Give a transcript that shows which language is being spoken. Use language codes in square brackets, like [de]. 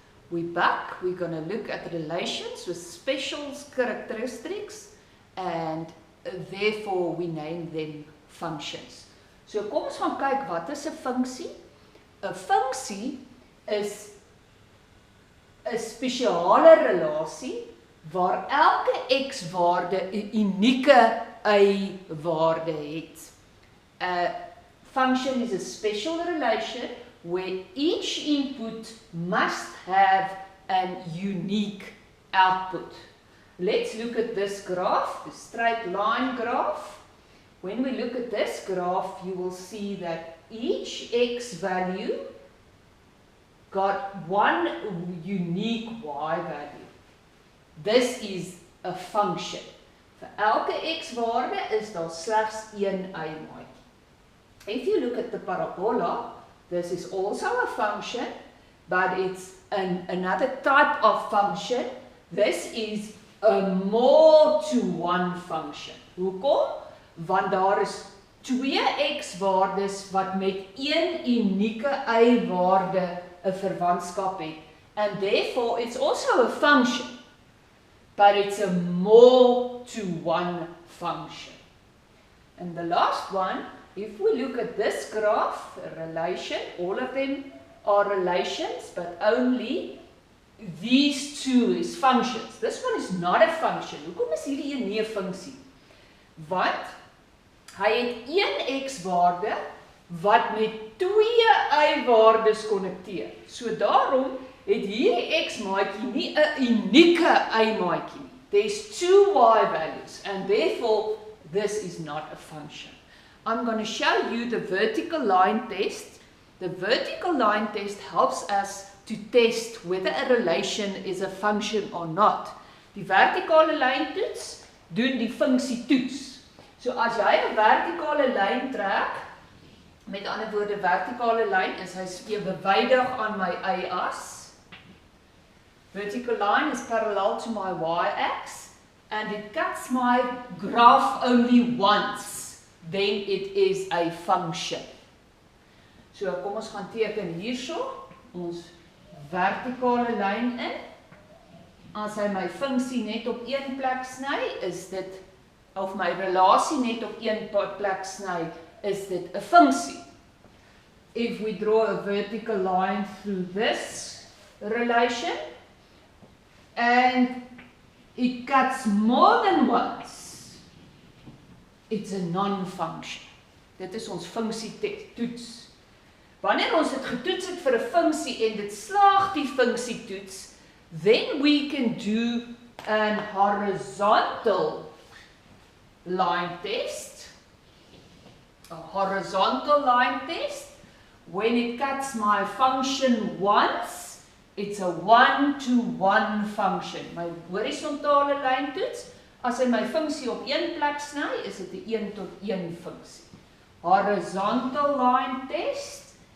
[en] We're back, we're going to look at relations with special characteristics and therefore we name them functions. [af] So kom ons gaan kyk wat is 'n funksie? 'n Funksie is 'n spesiale relasie waar elke x-waarde 'n unieke y-waarde het. [en] A function is a special relation where each input must have an unique output. Let's look at this graph, the straight line graph. When we look at this graph, you will see that each x value got one unique y value. This is a function. [af] Vir elke x-waarde is daar slegs een y-maatjie. [en] If you look at the parabola, this is also a function, but it's another type of function. This is a more to one function. [af] Hoekom? Want daar is twee x-waardes wat met een unieke y-waarde 'n verwantskap het. [en] And therefore it's also a function, but it's a more to one function. And the last one, if we look at this graph, a relation, all of them are relations, but only these two is functions. This one is not a function. [af] Hoekom is hierdie een nie 'n funksie? Want hy het een x-waarde wat met twee y-waardes konnekteer. So daarom het hierdie x-maatjie nie 'n unieke y-maatjie nie. [en] There's two y values and therefore this is not a function. I'm going to show you the vertical line test. The vertical line test helps us to test whether a relation is a function or not. [af] Die vertikale lyntoets doen die funksie toets. So as jy 'n vertikale lyn trek, met ander woorde vertikale lyn is hy ewewydig aan my y-as. [en] Vertical line is parallel to my y-axis and it cuts my graph only once, then it is a function. [af] So kom ons gaan teken hierso ons vertikale lyn in. As hy my funksie net op een plek sny, is dit, of my relasie net op een plek sny, is dit 'n funksie. [en] If we draw a vertical line through this relation and it cuts more than once, it's a non-function. [af] Dit is ons funksie toets. Wanneer ons dit getoets het vir 'n funksie en dit slaag die funksie toets, [en] then we can do an horizontal line test. A horizontal line test. When it cuts my function once, it's a one-to-one function. [af] My horisontale lyntoets, as hy my funksie op een plek sny, is dit 'n een-tot-een funksie. [en] Horizontal line test.